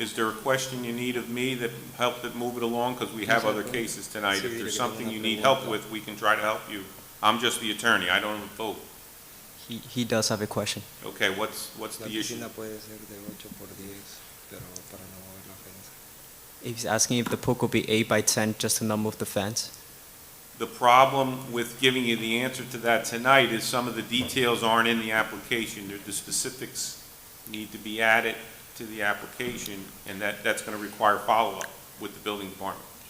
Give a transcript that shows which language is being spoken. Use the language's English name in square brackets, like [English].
[English] Is there a question you need of me that helped it move it along? Because we have other cases tonight. If there's something you need help with, we can try to help you. I'm just the attorney, I don't vote. He does have a question. Okay, what's [Spanish] La [English] the issue? [Spanish] piscina puede ser de 8x10, pero para no mover la fence. [English] He's asking if the pool could be 8x10 just to not move the fence. The problem with giving you the answer to that tonight is some of the details aren't in the application. The specifics need to be added to the application, and that's going to require follow-up with the building department.